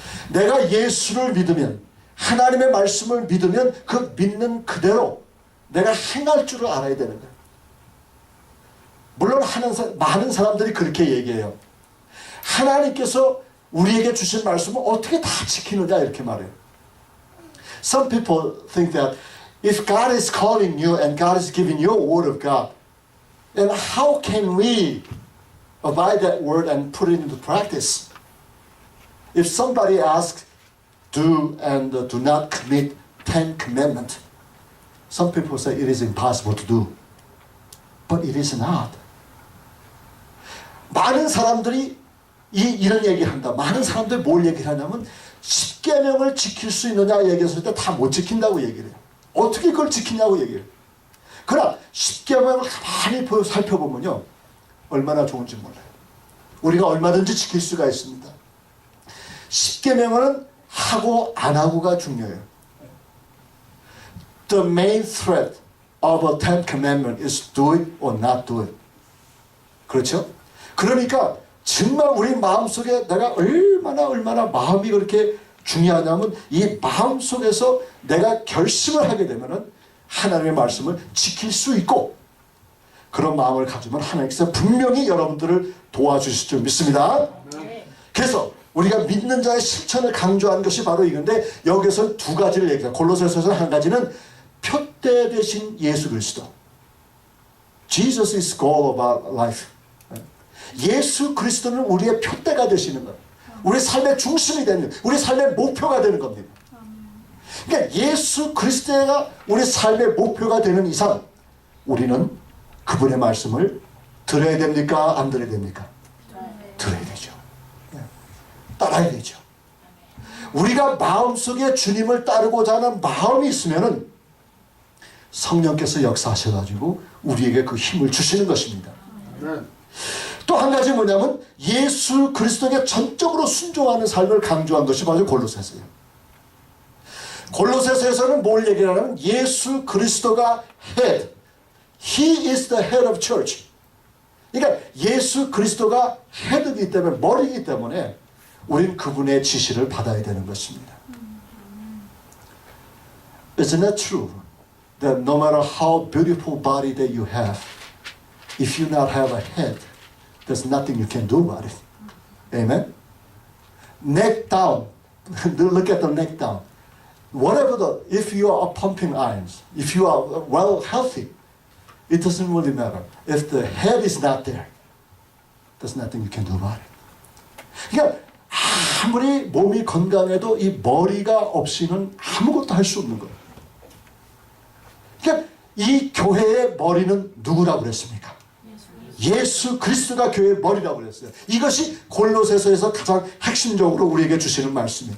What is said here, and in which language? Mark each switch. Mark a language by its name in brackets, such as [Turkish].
[Korean] 내가 예수를 믿으면 하나님의 말씀을 믿으면 그 믿는 그대로 내가 행할 줄을 알아야 되는 거예요. 물론 많은 사람들이 그렇게 얘기해요. 하나님께서 우리에게 주신 말씀을 어떻게 다 지키느냐 이렇게 말해요. [English] Some people think that if God is calling you and God is giving you a word of God, then how can we abide that word and put it into practice? If somebody asks, do and do not commit 10 commandments, some people say it is impossible to do. But it is not. [Korean] 많은 사람들이 이런 얘기를 한다. 많은 사람들이 뭘 얘기를 하냐면 10계명을 지킬 수 있느냐 얘기했을 때 다 못 지킨다고 얘기를 해요. 어떻게 그걸 지키냐고 얘기를 해요. 그러나 10계명을 가만히 살펴보면요. 얼마나 좋은지 몰라요. 우리가 얼마든지 지킬 수가 있습니다. 10계명은 하고 안 하고가 중요해요. [English] The main thread of a 10 commandment is do it or not do it. [Korean] 그렇죠? 그러니까 정말 우리 마음속에 내가 얼마나 마음이 그렇게 중요하냐면 이 마음속에서 내가 결심을 하게 되면은 하나님의 말씀을 지킬 수 있고 그런 마음을 가지면 하나님께서 분명히 여러분들을 도와주실 줄 믿습니다. 그래서 우리가 믿는 자의 실천을 강조한 것이 바로 이건데 여기서 두 가지를 얘기해요. 골로새서에서는 한 가지는 표대 되신 예수 그리스도. [English] Jesus is goal of our life. [Korean] 예수 그리스도는 우리의 표대가 되시는 거예요. 우리 삶의 중심이 되는, 우리 삶의 목표가 되는 겁니다. 그러니까 예수 그리스도가 우리 삶의 목표가 되는 이상 우리는 그분의 말씀을 들어야 됩니까? 안 들어야 됩니까? 들어야 되죠. 따라야 되죠. 우리가 마음속에 주님을 따르고자 하는 마음이 있으면은 성령께서 역사하셔가지고 우리에게 그 힘을 주시는 것입니다. 또 한 가지 뭐냐면 예수 그리스도에게 전적으로 순종하는 삶을 강조한 것이 바로 골로새서예요. 골로새서에서는 뭘 얘기하냐면 예수 그리스도가 head, [English] He is the head of church. [Korean] 그러니까 예수 그리스도가 헤드이기 때문에 머리이기 때문에 우린 그분의 지시를 받아야 되는 것입니다. [English] Isn't that true? That no matter how beautiful body that you have, if you not have a head, there's nothing you can do about it. Amen? Neck down. Look at the neck down. Whatever if you are pumping irons, if you are well healthy, it doesn't really matter. If the head is not there, there's nothing you can do about it. [Korean] 그러니까 아무리 몸이 건강해도 이 머리가 없이는 아무것도 할 수 없는 거예요. 그러니까 이 교회의 머리는 누구라고 그랬습니까? 예수 그리스도가 교회의 머리라고 그랬어요. 이것이 골로새서에서 가장 핵심적으로 우리에게 주시는 말씀이에요.